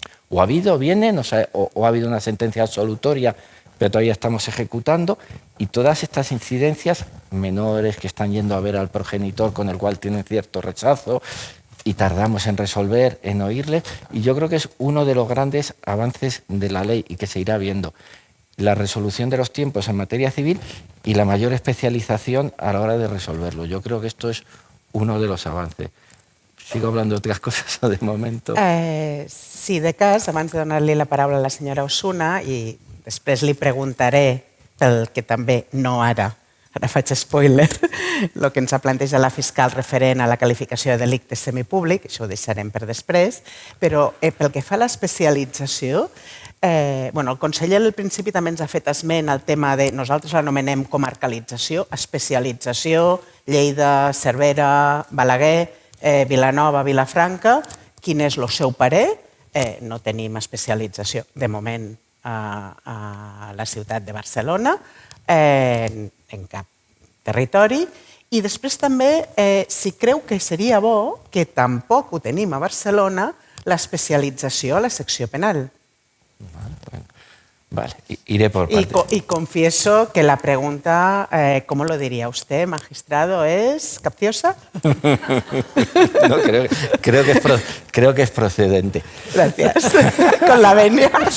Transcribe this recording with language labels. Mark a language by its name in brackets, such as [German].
[Spanish] O ha habido, vienen, o ha habido una sentencia absolutoria, pero todavía estamos ejecutando, y todas estas incidencias, menores que están yendo a ver al progenitor con el cual tienen cierto rechazo, y tardamos en resolver, en oírles, y yo creo que es uno de los grandes avances de la ley y que se irá viendo. La resolución de los tiempos en materia civil y la mayor especialización a la hora de resolverlo. Yo creo que esto es uno de los avances. Sigo hablando de otras cosas de momento. [Catalan] Sí, de cas, abans de donar-li la paraula a la senyora Osuna, i després li preguntaré pel que també no ara faig spoiler, el que ens ha plantejat la fiscal referent a la qualificació de delicte semipúblic, això ho deixarem per després, però pel que fa a l'especialització, el conseller al principi també ens ha fet esment al tema de, nosaltres l'anomenem comarcalització, especialització, Lleida, Cervera, Balaguer, Vilanova, Vilafranca. Quin és el seu parer? No tenim especialització, de moment, a la ciutat de Barcelona, en cap territori. I després també, si creu que seria bo, que tampoc ho tenim a Barcelona, l'especialització a la secció penal. [Spanish] Vale, iré por partes. Y confieso que la pregunta, ¿cómo lo diría usted, magistrado? ¿Es capciosa? No, creo que es procedente. Gracias. Con la venia.